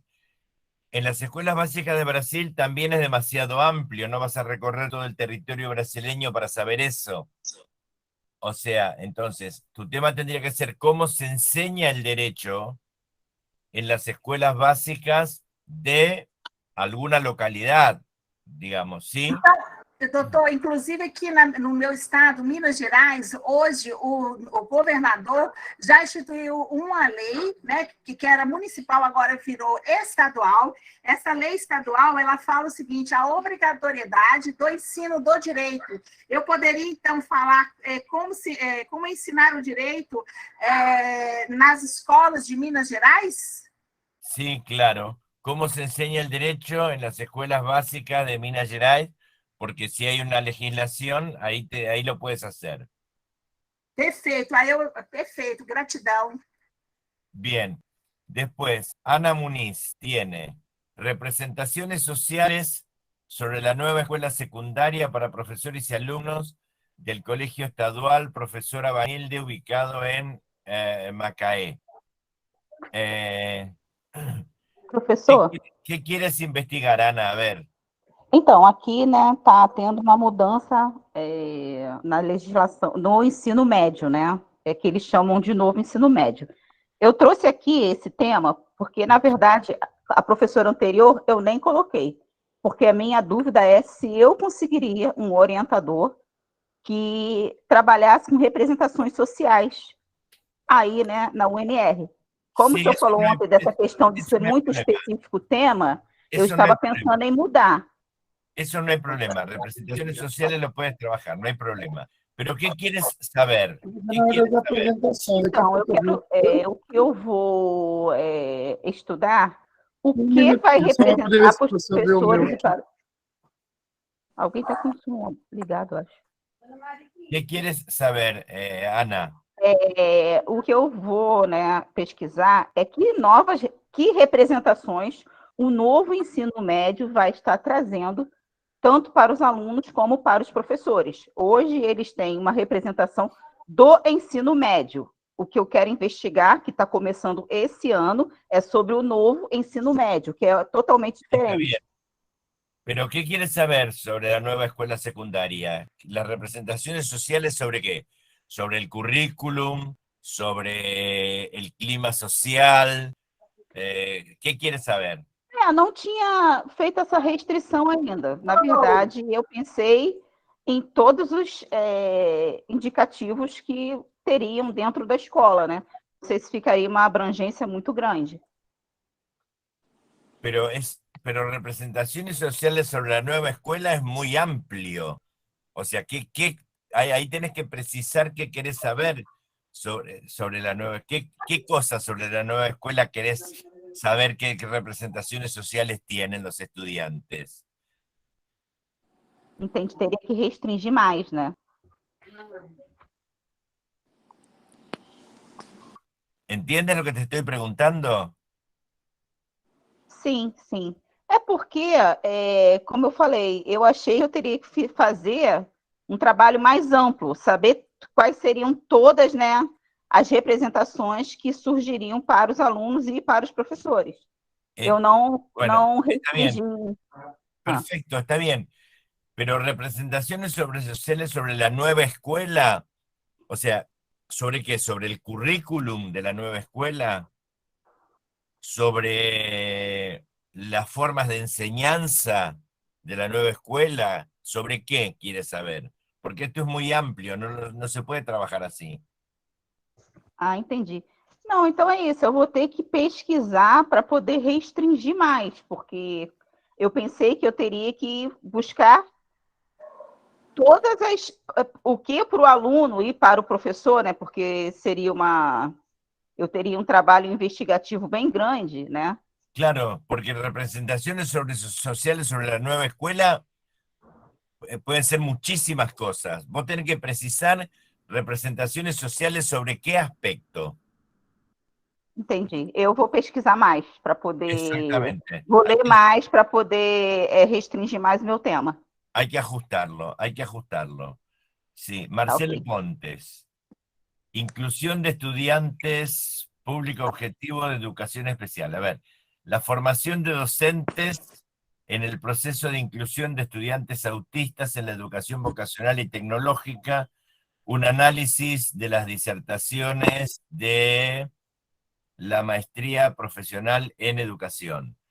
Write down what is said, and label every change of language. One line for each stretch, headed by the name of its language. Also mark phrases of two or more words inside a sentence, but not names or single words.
Spanish: En las escuelas básicas de Brasil también es demasiado amplio, no vas a recorrer todo el territorio brasileño para saber eso. O sea, entonces, tu tema tendría que ser cómo se enseña el derecho en las escuelas básicas de alguna localidad, digamos, ¿sí?
Portuguese: Doutor, inclusive aqui no meu estado, Minas Gerais, hoje o governador já instituiu uma lei, né, que era municipal, agora virou estadual. Essa lei estadual, ela fala o seguinte, a obrigatoriedade do ensino do direito. Eu poderia, então, falar como ensinar o direito nas escolas de Minas Gerais?
Spanish: Sí, claro. ¿Cómo se enseña el derecho en las escuelas básicas de Minas Gerais? Porque si hay una legislación, ahí lo puedes hacer.
Portuguese: Perfeito, perfeito, gratidão.
Spanish: Bien. Después, Ana Muniz tiene representaciones sociales sobre la nueva escuela secundaria para profesores y alumnos del Colegio Estadual Profesora Vanilde, ubicado en Macaé.
Portuguese: Professor,
Spanish: ¿Qué quieres investigar, Ana? A ver.
Portuguese: então, aqui, né, está tendo uma mudança na legislação, no ensino médio, né, que eles chamam de novo ensino médio. Eu trouxe aqui esse tema porque, na verdade, a professora anterior eu nem coloquei, porque a minha dúvida é se eu conseguiria um orientador que trabalhasse com representações sociais aí, né, na UNR. Como o senhor falou ontem dessa questão de ser muito específico o tema, eu estava pensando em mudar.
Spanish: Eso no hay problema. Representaciones sociales lo puedes trabajar, no hay problema. Pero ¿qué quieres saber? ¿Qué quieres saber?
Portuguese: Então, o que eu vou estudar, o que vai representar para os professores e para... Alguém está com o som ligado, acho.
Spanish: ¿Qué quieres saber, Ana?
Portuguese: O que eu vou, né, pesquisar é que representações o novo ensino médio vai estar trazendo tanto para os alunos como para os professores. Hoje, eles têm uma representação do ensino médio. O que eu quero investigar, que está começando esse ano, é sobre o novo ensino médio, que é totalmente diferente.
Spanish: Pero ¿qué quieres saber sobre la nueva escuela secundaria? ¿Las representaciones sociales sobre qué? ¿Sobre el currículum? ¿Sobre el clima social? ¿Qué quieres saber?
Portuguese: Não tinha feito essa restrição ainda. Na verdade, eu pensei em todos os indicativos que teriam dentro da escola, né? Não sei se ficaria uma abrangência muito grande.
Spanish: Pero representaciones sociales sobre la nueva escuela es muy amplio. O sea, ¿qué ahí tenés que precisar qué querés saber sobre la nueva, qué cosas sobre la nueva escuela querés saber, qué representaciones sociales tienen los estudiantes.
Portuguese: Entendi, teria que restringir mais, né?
Spanish: ¿Entiendes lo que te estoy preguntando?
Portuguese: Sim, sim. É porque, como eu falei, eu achei que eu teria que fazer um trabalho mais amplo, saber quais seriam todas, né, as representações que surgiriam para os alunos e para os professores. Eu não,
Spanish: Bueno,
Portuguese: não está restringi.
Spanish: bien, perfecto, está bien. Pero representaciones sociales sobre la nueva escuela, o sea, ¿sobre qué? ¿Sobre el currículum de la nueva escuela? ¿Sobre las formas de enseñanza de la nueva escuela? ¿Sobre qué quieres saber? Porque esto es muy amplio, no se puede trabajar así.
Portuguese: Ah, entendi. Não, então é isso, eu vou ter que pesquisar para poder restringir mais, porque eu pensei que eu teria que buscar todas as, o que para o aluno e para o professor, né? Porque seria eu teria um trabalho investigativo bem grande, né?
Spanish: Claro, porque representaciones sociales sobre la nueva escuela pueden ser muchísimas cosas. Vos tenés que precisar representaciones sociales sobre qué aspecto.
Portuguese: Entendi. Eu vou pesquisar mais para poder.
Spanish: Exactamente.
Portuguese: Vou ler mais para poder restringir mais o meu tema.
Spanish: Hay que ajustarlo, hay que ajustarlo. Sí,
Portuguese: Tá Marcelo ok. Pontes.
Spanish: Inclusión de estudiantes, público objetivo de educación especial. A ver, la formación de docentes en el proceso de inclusión de estudiantes autistas en la educación vocacional y tecnológica, un análisis de las disertaciones de la maestría profesional en educación.